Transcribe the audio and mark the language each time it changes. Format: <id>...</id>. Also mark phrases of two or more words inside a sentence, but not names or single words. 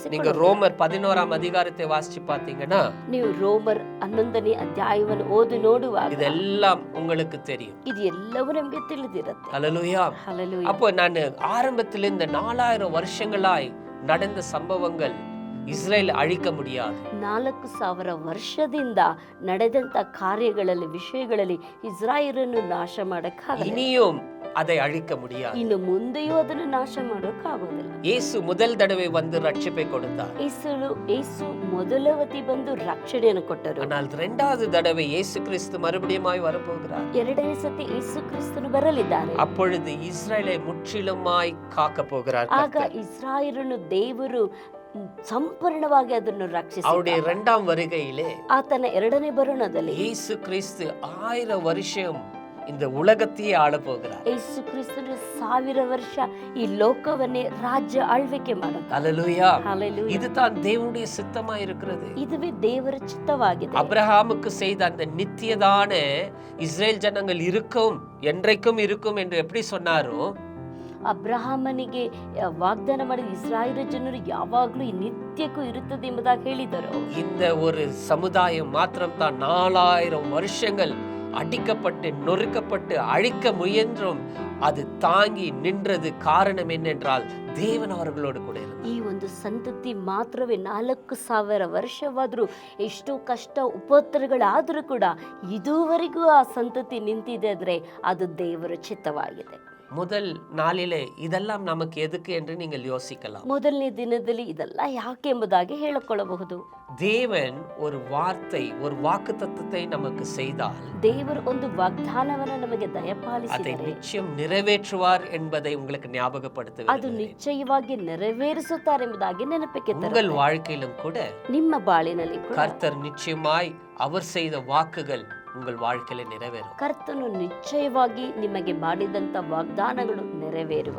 <ta>நீங்க ரோமர் 11 அதிகாரத்தை வாசிச்சு பாத்தீங்கன்னா,</ta> <kn>ನೀವು ರೋಮರ್ 11ನೇ ಅಧ್ಯಾಯವನ್ನು ಓದಿ ನೋಡುವಾಗ</kn> <ta>இதெல்லாம் உங்களுக்கு தெரியும்.</ta> <kn>ಇದು ಎಲ್ಲವೂ ನಮಗೆ ತಿಳಿದಿರುತ್ತೆ.</kn> <ta>ஹல்லேலூயா. ஹல்லேலூயா. அப்போ நான் ஆரம்பத்தில் இந்த 4000 வருஷங்களாய் நடந்த சம்பவங்கள் இஸ்ரேல் அழிக்க முடியாது.</ta> <kn>4000 ವರ್ಷದಿಂದ ನಡೆದಂತ ಕಾರ್ಯಗಳಲ್ಲಿ ವಿಷಯಗಳಲ್ಲಿ ಇಸ್ರಾಯೇಲನ್ನು ನಾಶ ಮಾಡಕ್ಕಾಗಲ್ಲ.</kn> <ta>இனியும் அதை அழிக்க முடியாது.</ta> <kn>ಇನ್ನು ಮುಂದೆಯೂ ಅದನ್ನು ನಾಶ ಮಾಡೋಕ್ಕಾಗೋದಿಲ್ಲ.</kn> <ta>இயேசு முதல் தடவை வந்து ரட்சிப்பை கொடுத்தார்.</ta> <kn>ಯೇಸು ಮೊದಲವತಿ ಬಂದು ರಕ್ಷಣೆಯನ್ನು ಕೊಟ್ಟರು.</kn> <ta>ஆனால் இரண்டாவது தடவை இயேசு கிறிஸ்து மறுபடியுமாய் வரப்போகிறார்.</ta> <kn>ಎರಡನೇ ಸತಿ ಯೇಸು ಕ್ರಿಸ್ತನು ಬರಲಿದ್ದಾರೆ.</kn> <ta>அப்பொழுது இஸ்ரேலை முற்றிலுமாய் காக்க போகிறார்.</ta> <kn>ಆಗ ಇಸ್ರಾಯೇಲನ್ನು ದೇವರು ಸಂಪೂರ್ಣವಾಗಿ ಅದನ್ನು ರಕ್ಷಿಸಿ</kn> <ta>அவருடைய இரண்டாம் வருகையிலே</ta> <kn>ಆತನ ಎರಡನೇ ಬರುಣದಲ್ಲಿ</kn> <ta>இயேசு கிறிஸ்து 1000 வருஷம் இந்த உலகத்தையே ஆள போகிறார்.</ta> <kn>ಯೇಸು ಕ್ರಿಸ್ತನು 1000 ವರ್ಷ ಈ ಲೋಕವನ್ನೇ ರಾಜ್ಯ ಆಳ್ವಿಕೆ ಮಾಡುತ್ತಾರೆ.</kn> <ta>ஹல்லேலூயா. ஹல்லேலூயா. இதுதான் தேவனுடைய சித்தமா இருக்கிறது.</ta> <kn>இதுவே ದೇವರ ಚಿತ್ತವಾಗಿದೆ.</kn> <ta>அபிரகாமுக்கு செய்த அந்த நித்தியதான இஸ்ரேல் ஜனங்கள் இருக்கும், என்றைக்கும் இருக்கும் என்று எப்படி சொன்னாரோ,</ta> <kn>ಅಬ್ರಹಾಮನಿಗೆ ವಾಗ್ದಾನ ಮಾಡಿದ ಇಸ್ರಾಯೇಲ್ ಜನರು ಯಾವಾಗಲೂ ನಿತ್ಯಕ್ಕೂ ಇರುತ್ತದೆ ಎಂಬುದಾಗಿ ಹೇಳಿದರು.</kn> <ta>இந்த ஒரு சமுதாயம் மாத்திரம் தான் 4000 வருஷங்கள் அடிக்கப்பட்டு நொறுக்கப்பட்டு அழிக்க முயன்றும் அது தாங்கி நின்றது. காரணம் என்னென்றால் தேவன் அவர்களோடு கூட இருந்தார்.</ta> <kn>ಈ ಒಂದು ಸಂತತಿ ಮಾತ್ರವೇ 4000 ವರ್ಷವಾದರೂ ಎಷ್ಟೋ ಕಷ್ಟ ಉಪದ್ರವಗಳಾದರೂ ಕೂಡ ಇದುವರೆಗೂ ಆ ಸಂತತಿ ನಿಂತಿದೆ ಅಂದ್ರೆ ಅದು ದೇವರ ಚಿತ್ತವಾಗಿದೆ.</kn> <ta>முதல் நாளிலே இதெல்லாம் நமக்கு எதுக்கு என்று நீங்கள் யோசிக்கலாம்.</ta> <kn>ಮೊದಲನೇ ದಿನದಲ್ಲಿ ಇದೆಲ್ಲ ಯಾಕೆ ಎಂಬುದಾಗಿ ಹೇಳಿಕೊಳ್ಳಬಹುದು.</kn> <ta>தேவன் ஒரு வார்த்தை, ஒரு வாக்குத்தத்தத்தை நமக்கு செய்தால்</ta> <kn>ದೇವರು ಒಂದು ವಾಗ್ದಾನವನ್ನು ನಮಗೆ</kn> <ta>அதை</ta> <kn>ದಯಪಾಲಿಸಿದರೆ</kn> <ta>நிச்சயம் நிறைவேற்றுவார் என்பதை உங்களுக்கு</ta> <kn>ಅದು</kn> <ta>ஞாபகப்படுத்துகிறேன்.</ta> <kn>ನಿಶ್ಚಯವಾಗಿ ನೆರವೇರಿಸುತ್ತಾರೆ ಎಂಬುದಾಗಿ ನೆನಪಿಗೆ</kn> <ta>உங்கள்</ta> <kn>ತರುತ್ತದೆ.</kn> <ta>வாழ்க்கையிலும் கூட</ta> <kn>ನಿಮ್ಮ ಬಾಳಿನಲ್ಲಿ ಕೂಡ</kn> <ta>கர்த்தர் நிச்சயமாய் அவர் செய்த வாக்குகள் உங்கள் வாழ்க்கையில நிறைவேறும்.</ta> <kn>ಕರ್ತನು ನಿಶ್ಚಯವಾಗಿ ನಿಮಗೆ ಮಾಡಿದಂತ ವಾಗ್ದಾನಗಳು ನೆರವೇರುವುದು.</kn>